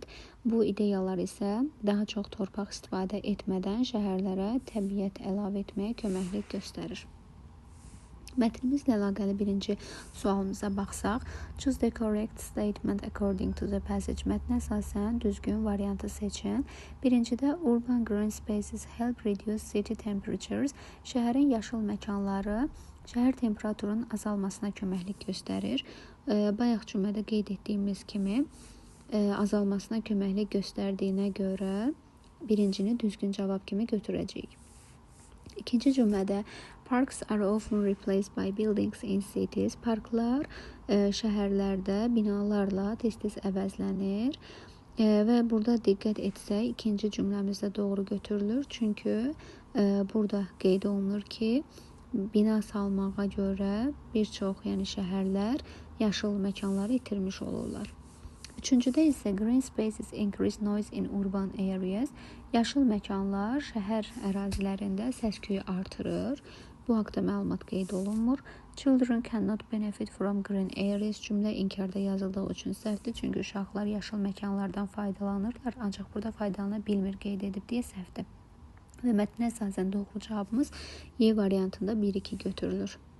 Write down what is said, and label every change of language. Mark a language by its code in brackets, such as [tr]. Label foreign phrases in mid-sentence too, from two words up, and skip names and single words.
[az] Bu ideyalar isə daha çox torpaq istifadə etmədən şəhərlərə təbiət əlavə etməyə köməklik göstərir. Mətnimizlə əlaqəli birinci sualımıza baxsaq, [en] choose the correct statement according to the passage. [az] Mətnə əsasən düzgün variantı seçin. [en] Birincidə urban green spaces help reduce city temperatures. [az] Şəhərin yaşıl məkanları şəhər temperaturunun azalmasına köməklik göstərir. Bayaq cümlədə qeyd etdiyimiz kimi azalmasına köməklik göstərdiyinə görə birincini düzgün cavab kimi götürəcəyik. İkinci cümlədə [en] parks are often replaced by buildings in cities. [az] Parklar şəhərlərdə binalarla tez-tez əvəzlənir və burada diqqət etsək ikinci cümləmizdə doğru götürülür. Çünki burada qeyd olunur ki, bina salmağa görə bir çox yəni şəhərlər yaşıl məkanları itirmiş olurlar. Üçüncüdə isə [en] green spaces increase noise in urban areas. [az] Yaşıl məkanlar şəhər ərazilərində səs-küyü artırır. Bu haqda məlumat qeyd olunmur. [en] Children cannot benefit from green areas. [az] Cümlə inkarda yazıldığı üçün səhvdir. Çünki uşaqlar yaşıl məkanlardan faydalanırlar. Ancaq burada faydalana bilmir qeyd edib deyə səhvdir. Və mətnə əsasən doğru cavabımız Y variantında 1-2 götürülür.